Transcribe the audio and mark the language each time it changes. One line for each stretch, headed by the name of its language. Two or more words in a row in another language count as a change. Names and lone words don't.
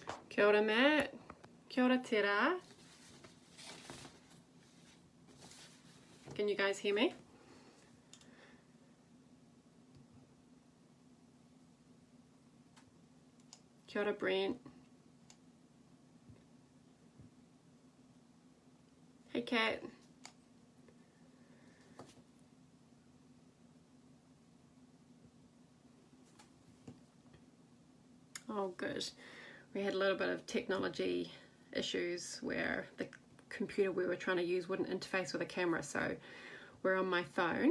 Māori: Kia ora, Matt. Kia ora, tera.
English: Can you guys hear me?
Māori: Kia ora, Brent.
English: Hey, Kat. Oh, good. We had a little bit of technology issues where the computer we were trying to use wouldn't interface with a camera, so we're on my phone.